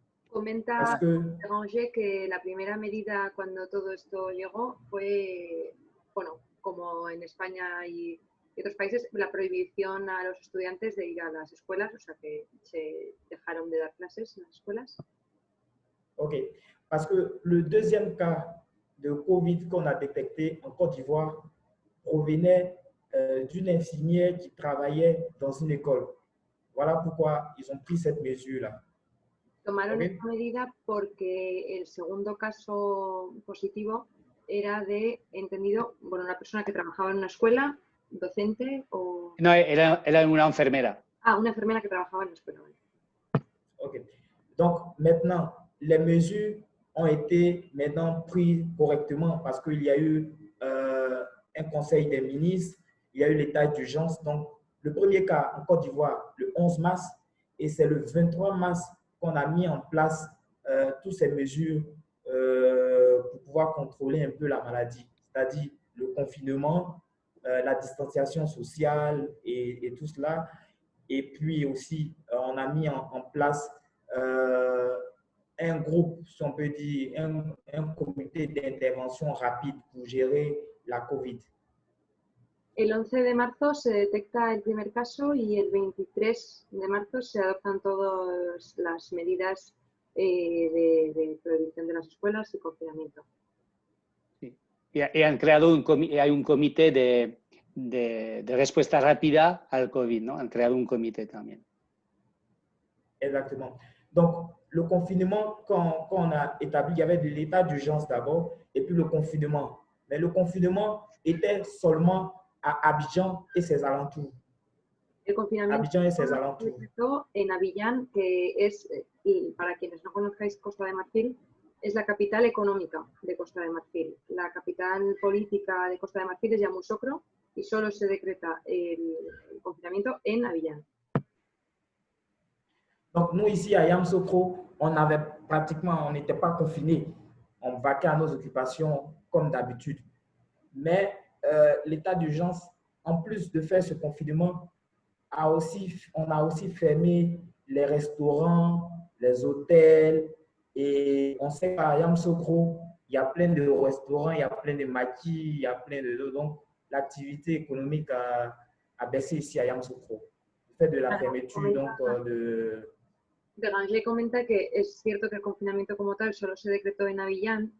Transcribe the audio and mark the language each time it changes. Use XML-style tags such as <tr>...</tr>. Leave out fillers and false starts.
<es>Comenta Béranger que la primera medida cuando todo esto llegó fue, bueno, como en España y otros países, la prohibición a los estudiantes de ir a las escuelas, o sea que se dejaron de dar clases en las escuelas.</es> <fr>Ok, parce que le deuxième cas de COVID qu'on a détecté en Côte d'Ivoire provenait d'une infirmière qui travaillait dans une école. Voilà pourquoi ils ont pris cette mesure-là.</fr> <es>Tomaron esta medida porque el segundo caso positivo era de, entendido, bueno, una persona que trabajaba en una escuela, docente o... No, era una enfermera. Ah, una enfermera que trabajaba en la escuela. Ok.</es> <fr>Donc, maintenant, les mesures ont été maintenant prises correctement parce qu'il y a eu un conseil des ministres, il y a eu l'état d'urgence. Donc, le premier cas en Côte d'Ivoire, le 11 mars, et c'est le 23 mars qu'on a mis en place toutes ces mesures pour pouvoir contrôler un peu la maladie, c'est-à-dire le confinement, la distanciation sociale et tout cela. Et puis aussi, on a mis en place un groupe, si on peut dire, un comité d'intervention rapide pour gérer la COVID.</fr> <es>El 11 de marzo se detecta el primer caso y el 23 de marzo se adoptan todas las medidas de prohibición de las escuelas y confinamiento. Sí. Y han creado hay un comité de respuesta rápida al COVID, ¿no? Han creado un comité también.</es> <fr>Exactement. Donc, le confinement, quand on a établi, il y avait de l'état d'urgence d'abord et puis le confinement. Mais le confinement était seulement à Abidjan et ses alentours.</fr> <es>El confinamiento</es> <fr>Abidjan et ses alentours.</fr> <es>en Abiyán, que es, y para quienes no conozcáis Costa de Marfil, es la capital económica de Costa de Marfil. La capital política de Costa de Marfil es Yamoussoukro y solo se decreta el confinamiento en Abidjan.</es> <fr>Donc, nous, ici, à Yamoussoukro, on n'était pas confinés. On vaquait à nos occupations comme d'habitude. Mais l'état d'urgence, en plus de faire ce confinement, on a aussi fermé les restaurants, les hôtels. Et on sait qu'à Yamoussoukro, il y a plein de restaurants, il y a plein de maquis, il y a plein de... Donc, l'activité économique a baissé ici à Yamoussoukro. Du fait de la fermeture de...</fr> <es>Béranger comenta que es cierto que el confinamiento como tal solo se decretó en Abidjan.</es>